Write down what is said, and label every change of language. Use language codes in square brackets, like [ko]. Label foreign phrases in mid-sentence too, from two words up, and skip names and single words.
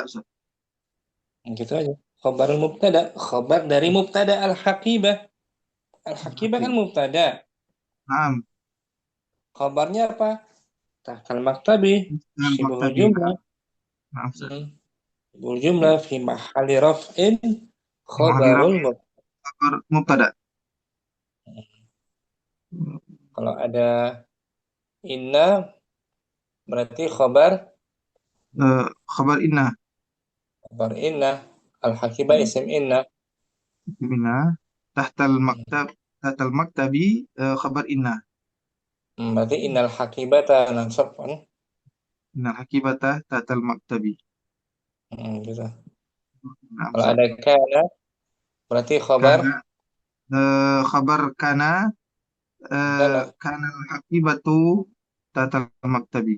[id] Gitu aja. [ar] خبر المبتدأ، خبر dari مبتدأ الحقيبة. Al-haqibah kan mubtada. Naam. [id] Khabarnya apa? [ar] تحت المكتب، شبه Maktabi. jumlah. Naam. شبه الجملة في محل رفع خبر mubtada. [id] Kalau ada inna berarti khabar [ar] خبر إن. خبر إن. الحقيبة اسم إن. تحت المكتب خبر إن. [id] Berarti [ar] إن الحقيبة [id] nansab kan? [ar] إن الحقيبة تحت المكتب. [id] Gitu. Naam. Kalau ada kana berarti khabar [ar] خبر كان كان الحقيبة تحت المكتب.